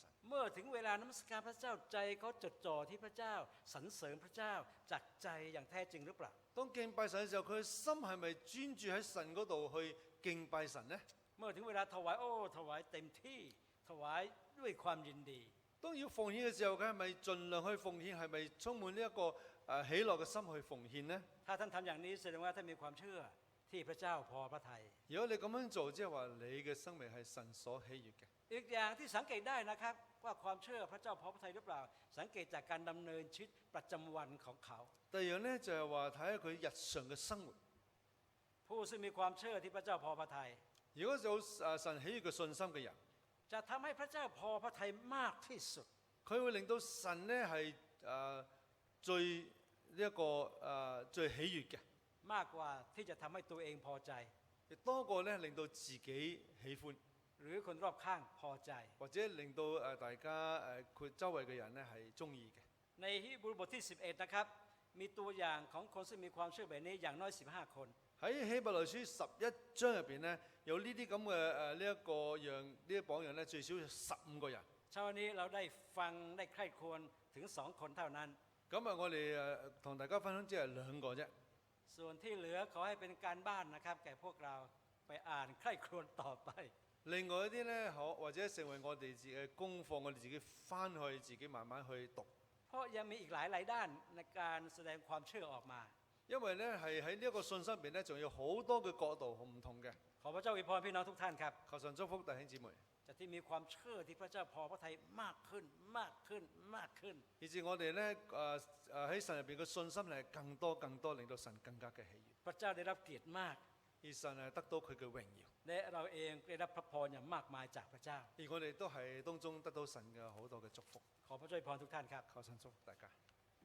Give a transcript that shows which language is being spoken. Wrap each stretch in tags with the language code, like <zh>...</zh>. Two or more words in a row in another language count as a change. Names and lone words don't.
<th>เมื่อถึงเวลานมัสการพระเจ้าใจเขาจดจ่อที่พระเจ้าสรรเสริญพระเจ้าจากใจอย่างแท้จริงหรือเปล่า</th> <yue>當敬拜神嘅時候，佢嘅心係咪專注喺神嗰度去敬拜神呢？</yue> <th>เมื่อถึงเวลาถวายถวายเต็มที่ถวายด้วยความยินดี</th> <yue>當要奉獻嘅時候，佢係咪盡量去奉獻？係咪充滿呢一個喜樂嘅心去奉獻呢？</yue> <th>ถ้าท่านทำอย่างนี้แสดงว่าท่านมีความเชื่อที่พระเจ้าพอพระทัย</th> <yue>如果你咁樣做，即係話你嘅生命係神所喜悅嘅。</yue> <th>อีกอย่างที่สังเกตได้นะครับว่าความเชื่อพระเจ้าพอพระทัยหรือเปล่าสังเกตจากการดำเนินชีวิตประจำวันของเขา</th> <yue>第二樣呢，就係話睇下佢日常嘅生活。</yue> <th>ผู้ซึ่งมีความเชื่อที่พระเจ้าพอพระทัย</th> <yue>如果有神喜悅嘅信心嘅人，</yue> <th>จะทำให้พระเจ้าพอพระทัยมากที่สุด</th> <yue>佢會令到神呢係最呢一個最喜悅嘅，</yue> <th>มากกว่าที่จะทำให้ตัวเองพอใจ</th> <yue>亦多過呢令到自己喜歡，</yue> <th>หรือคนรอบข้างพอใจ</th> <yue>或者令到大家佢周圍嘅人呢係中意嘅。</yue> <th>ในฮีบรูบทที่11นะครับมีตัวอย่างของคนซึ่งมีความเชื่อแบบนี้อย่างน้อย15 คน</th> <yue>喺希伯來書11章入邊呢，有呢啲咁嘅呢一個樣呢啲榜樣呢，最少有15個人。</yue> <th>เช้านี้เราได้ฟังได้ใคร่ครวญถึง2 คนเท่านั้น</th> <yue>咁我哋同大家分享只係2個啫。</yue> <th>ส่วนที่เหลือขอให้เป็นการบ้านนะครับแก่พวกเราไปอ่านใคร่ครวญต่อไป</th> <yue>另外一啲呢，或者成為我哋自己嘅功課，我哋自己翻去自己慢慢去讀。</yue> <th>เพราะยังมีอีกหลายด้านในการแสดงความเชื่อออกมา</th> <yue>因為呢係喺呢一個信心入邊呢，仲有好多嘅角度唔同嘅。</yue> <th>ขอพระเจ้าอวยพรพี่น้องทุกท่านครับ</th> <yue>求神祝福弟兄姊妹，</yue> <th>จะที่มีความเชื่อที่พระเจ้าพอพระทัยมากขึ้นมากขึ้นมากขึ้น</th> <yue>以致我哋呢喺神入邊嘅信心係更多，令到神更加嘅喜悅。</yue> <th>พระเจ้าได้รับเกียรติมาก</th> <yue>而神係得到佢嘅榮耀，</yue> <th>และเราเองได้รับพระพรอย่างมากมายจากพระเจ้า</th> <yue>而我哋都係當中得到神嘅好多嘅祝福。</yue> <th>ขอพระเจ้าอวยพรทุกท่านครับ</th> <yue>求神祝福大家。</yue>